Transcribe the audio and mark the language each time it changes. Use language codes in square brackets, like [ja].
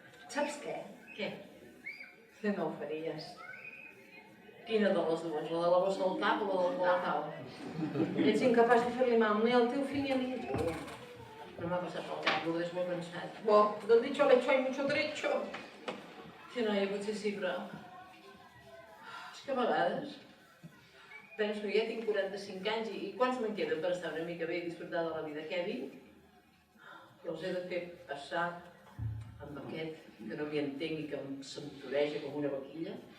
[ca] Saps què? Què? Que no ho faries. Quina de les dues? La de la bossa al cap o la del cul a taula? Ets incapaç de fer-li mal ni al teu fill ni a mi. No m'ha passat pel cap, ho hagués molt pensat. [es] Bo, del dicho al hecho hay mucho trecho. [ca] Sí, noia, potser sí, però... És que a vegades penso que ja tinc 45 anys i quants me'n queden per estar una mica bé i disfrutar de la vida? Què dic? Que els he de fer passar amb aquest que no m'hi entenc i que em s'entoreja com una vaquilla.